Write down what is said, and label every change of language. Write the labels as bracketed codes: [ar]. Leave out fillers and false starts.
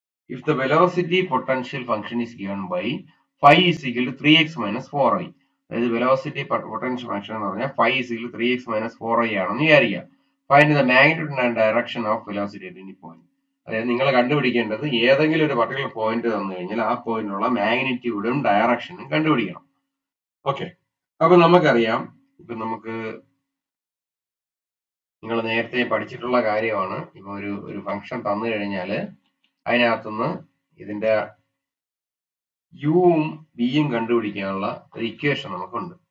[en] If the velocity potential function is given by phi is equal to 3x minus 4y. [ml] അതായത് velocity potential function എന്ന് പറഞ്ഞാൽ [en] phi is equal to 3x minus 4y [ml] ആണെന്ന് വിചാരിക്കുക. [en] Find the magnitude and direction of velocity at any point. [ml] അതായത് നിങ്ങൾ കണ്ടുപിടിക്കേണ്ടത് ഏതെങ്കിലും ഒരു പർട്ടിക്കുലർ പോയിന്റ് തന്നു കഴിഞ്ഞാൽ ആ പോയിന്റിലുള്ള മാഗ്നിറ്റ്യൂഡും ഡയറക്ഷനും കണ്ടുപിടിക്കണം. ഓക്കെ. അപ്പൊ നമുക്കറിയാം, ഇപ്പൊ നമുക്ക് നിങ്ങൾ നേരത്തെ പഠിച്ചിട്ടുള്ള കാര്യമാണ്. ഇപ്പൊ ഒരു ഫംഗ്ഷൻ തന്നു കഴിഞ്ഞാൽ അതിനകത്തുനിന്ന് ഇതിന്റെ യുവും വിയും കണ്ടുപിടിക്കാനുള്ള ഒരു ഇക്വേഷൻ നമുക്കുണ്ട്.